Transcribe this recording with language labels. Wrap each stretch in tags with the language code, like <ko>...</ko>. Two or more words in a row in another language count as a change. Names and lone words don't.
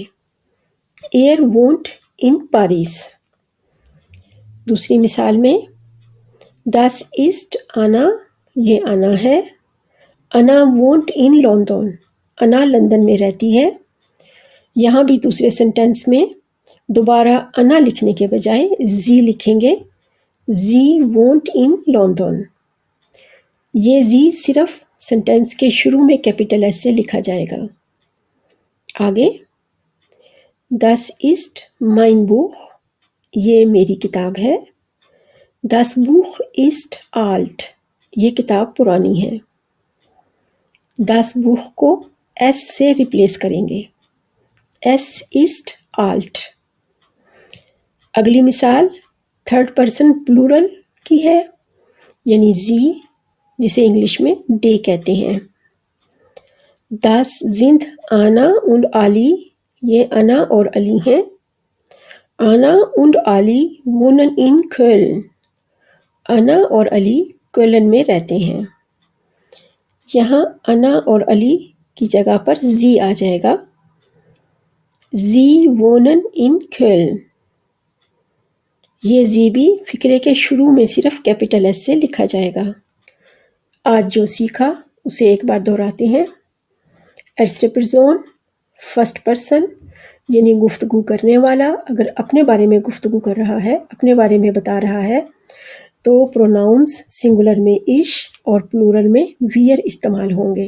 <de>Er wohnt in Paris.</de> <ur>دوسری مثال میں</ur> <de>Das ist Anna,</de> <ur>یہ انا ہے.</ur> <de>Anna wohnt in London.</de> <ur>انا لندن میں رہتی ہے. یہاں بھی دوسرے سینٹینس میں دوبارہ انا لکھنے کے بجائے زی لکھیں گے.</ur> <de>Sie wohnt in London.</de> <ur>یہ زی صرف سنٹینس کے شروع میں</ur> <en>capital S</en> <ur>سے لکھا جائے گا.</ur> <de>آگے Das ist mein Buch.</de> <ur>یہ میری کتاب ہے.</ur> <de>Das Buch ist alt.</de> <ur>یہ کتاب پرانی ہے.</ur> <de>Das Buch</de> <ur>کو ایس سے ریپلیس کریں گے.</ur> <de>Es ist alt.</de> <ur>اگلی مثال</ur> <en>third person plural</en> <ur>کی ہے، یعنی زی، جسے انگلش میں دے کہتے ہیں.</ur> <de>Das sind Anna und Ali.</de> <ur>یہ انا اور علی ہیں.</ur> <de>Anna und Ali wohnen in Köln.</de> <ur>انا اور علی کولن میں رہتے ہیں. یہاں انا اور علی کی جگہ پر زی آ جائے گا.</ur> <de>Sie wohnen in Köln.</de> <ur>یہ زی بھی فقرے کے شروع میں صرف</ur> <en>capital S</en> <ur>سے لکھا جائے گا. آج جو سیکھا اسے ایک بار دہراتے ہیں.</ur> <de>erste Person</de> <en>first person,</en> <ur>یعنی گفتگو کرنے والا اگر اپنے بارے میں گفتگو کر رہا ہے، اپنے بارے میں بتا رہا ہے، تو</ur> <en>pronouns singular</en> <ur>میں ایش اور پلورل میں ویئر استعمال ہوں گے.</ur>